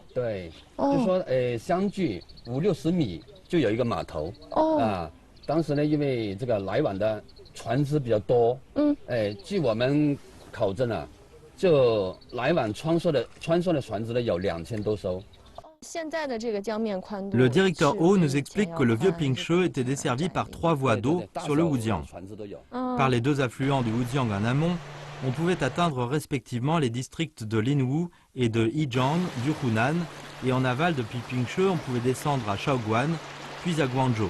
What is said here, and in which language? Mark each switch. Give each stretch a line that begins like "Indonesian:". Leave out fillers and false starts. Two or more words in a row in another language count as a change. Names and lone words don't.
Chinese: 对，就说相距50-60米。就有一个码头当时呢，因为这个来往的船只比较多，据我们考证啊，就来往穿梭的船只呢有2000多艘。
French: Le directeur Ho nous explique que le vieux Pingshe était desservi par 3 voies d'eau sur le Wujiang. Par les 2 affluents du Wujiang en amont, on pouvait atteindre respectivement les districts de Linwu et de Yijiang du Hunan, et en aval depuis Pingshe, on pouvait descendre à Shaoguan, puis à Guangzhou.